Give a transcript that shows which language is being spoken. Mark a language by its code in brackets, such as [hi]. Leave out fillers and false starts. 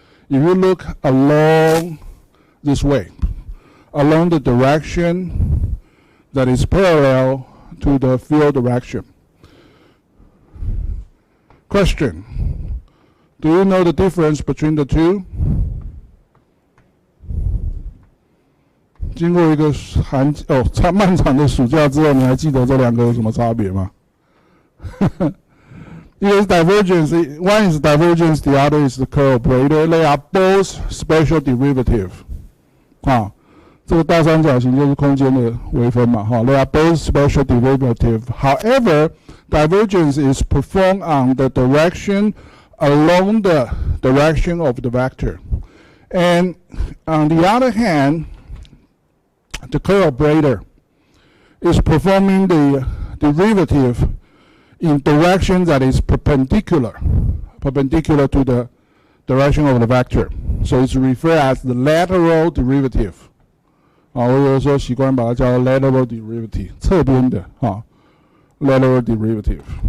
[en] If you look along this way, along the direction that is parallel to the field direction. Question: do you know the difference between the two? [zh] 经过一个漫长的暑假之后，你还记得这两个有什么差别吗？一个是 [en] divergence, one is divergence, the other is the curl operator. They are both special derivative. [zh] 这个大三角形就是空间的微分嘛， [en] They are both special derivative. However, divergence is performed on the direction along the direction of the vector. And on the other hand, the curl operator is performing the derivative in direction that is perpendicular to the direction of the vector. So it's referred as the lateral derivative. [zh] 我有时候习惯把它叫 lateral derivative， 侧边的lateral derivative.